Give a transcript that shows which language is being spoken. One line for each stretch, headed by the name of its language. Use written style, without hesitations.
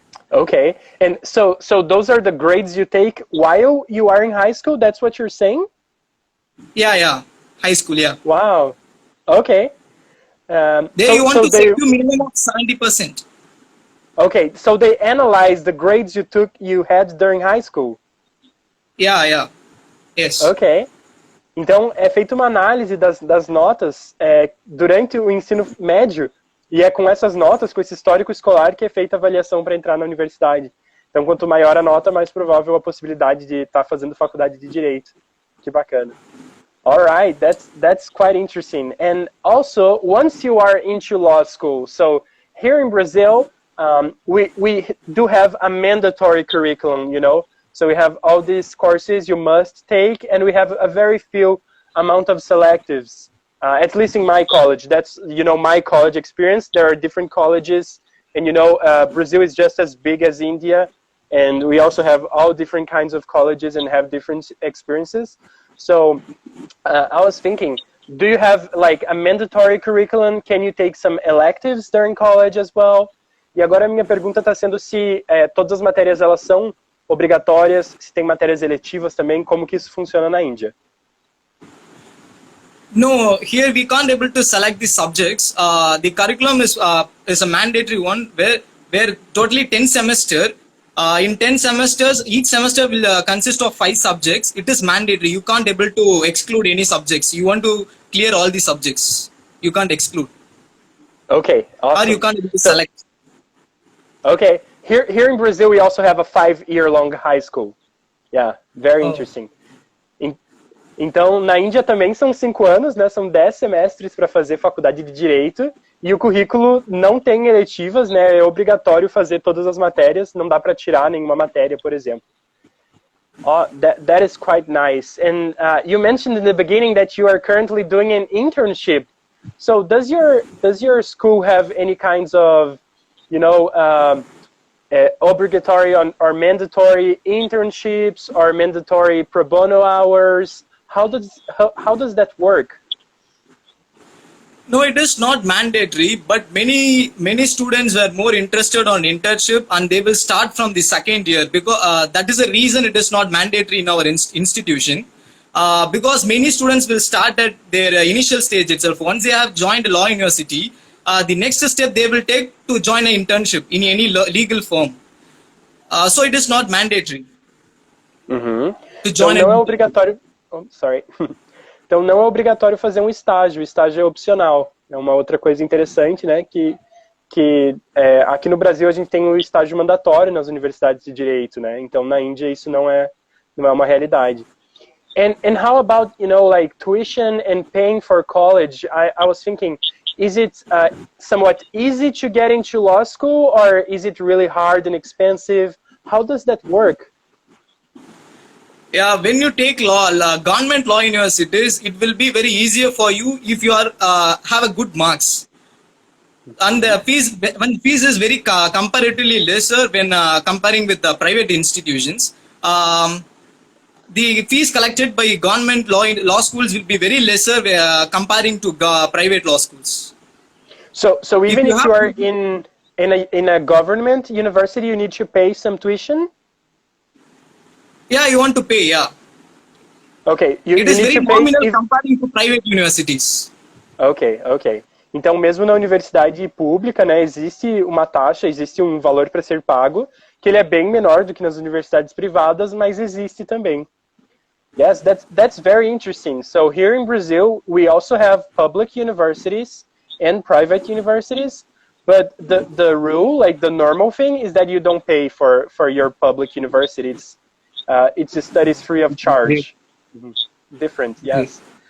English: Okay, and so those are the grades you take while you are in high school? That's what you're saying? Yeah, high school, yeah. Wow, okay. There you want to secure minimum of 70%. Okay, so they analyze the grades you had during high school? Yeah, yes. Okay,
Portuguese: Então, é feita uma análise das notas durante o ensino médio, e é com essas notas, com esse histórico escolar, que é feita a avaliação para entrar na universidade. Então, quanto maior a nota, mais provável a possibilidade de estar fazendo faculdade de Direito. Que bacana.
English: All right, that's quite interesting. And also, once you are into law school, so here in Brazil, we do have a mandatory curriculum, you know? So we have all these courses you must take, and we have a very few amount of selectives. At least in my college, that's, you know, my college experience. There are different colleges, and you know, Brazil is just as big as India, and we also have all different kinds of colleges and have different experiences. So I was thinking, do you have like a mandatory curriculum? Can you take some electives during college as well?
Portuguese: E agora a minha pergunta está sendo se todas as matérias elas são obrigatórias, se tem matérias eletivas também, como que isso funciona na Índia?
English: No, here we can't able to select the subjects. The curriculum is a mandatory one where totally 10 semester. In 10 semesters, each semester will consist of 5 subjects. It is mandatory. You can't able to exclude any subjects. You want to clear all the subjects. You can't exclude. Okay, awesome. Or you can't able to select. Okay, here in Brazil we also have a 5-year-long high school. Yeah, very interesting.
Portuguese: Então, na Índia também são 5 anos, né? São 10 semestres para fazer faculdade de Direito. E o currículo não tem eletivas, né? É obrigatório fazer todas as matérias. Não dá para tirar nenhuma matéria, por exemplo.
English: Oh, that is quite nice. And you mentioned in the beginning that you are currently doing an internship. So does your school have any kinds of, you know, obligatory or mandatory internships or mandatory pro bono hours? How does that work? No, it is not mandatory, but many students were more interested on internship, and they will start from the second year, because that is the reason it is not mandatory in our institution. Because many students will start at their initial stage itself. Once they have joined a law university, the next step they will take to join an internship in any legal firm. So it is not mandatory. To join
Portuguese: então não é obrigatório.
English: Oh, sorry.
Portuguese: Então não é obrigatório fazer um estágio. O estágio é opcional. É uma outra coisa interessante, né? Que aqui no Brasil a gente tem o estágio mandatório nas universidades de direito, né? Então na Índia isso não é uma realidade.
English: And how about, you know, like tuition and paying for college? I was thinking, is it somewhat easy to get into law school, or is it really hard and expensive? How does that work? Yeah, when you take government law universities, it will be very easier for you if you have a good marks. And the fees is very comparatively lesser when comparing with the private institutions. The fees collected by government law schools will be very lesser comparing to private law schools. So even if you are in a government university, you need to pay some tuition? Yeah, you want to pay, yeah. Okay. It is very nominal comparing to private universities. Ok.
Portuguese: Então, mesmo na universidade pública, né, existe uma taxa, existe um valor para ser pago, que ele é bem menor do que nas universidades privadas, mas existe também.
English: Yes, that's very interesting. So here in Brazil, we also have public universities and private universities, but the rule, like the normal thing, is that you don't pay for your public universities. It's studies free of charge. Different, yes.